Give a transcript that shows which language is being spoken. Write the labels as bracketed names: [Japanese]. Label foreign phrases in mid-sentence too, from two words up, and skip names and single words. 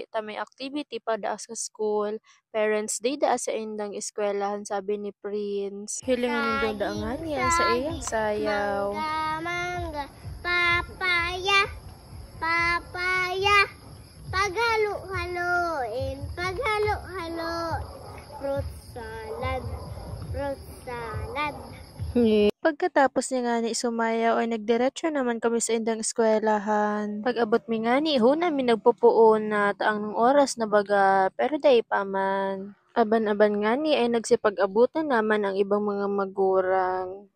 [Bikol] Ta may activity pa da sa school. Parents Day da sa indang eskwelahan sabi ni Prince. Hilingan nindo da nga niya sa iyang sayaw. Mangga, papaya, papaya. Paghalo-haloin, paghalo-halo. [English] Fruit salad, fruit salad. [Bikol] Pagkatapos niya nga ni sumayaw ay nagdiretso naman kami sa indang eskwelahan. Pag-abot mi nga ni namin nagpupuon na taang oras na baga pero day pa man. Aban-aban nga ni ay nagsipag-abutan naman ang ibang mga magurang.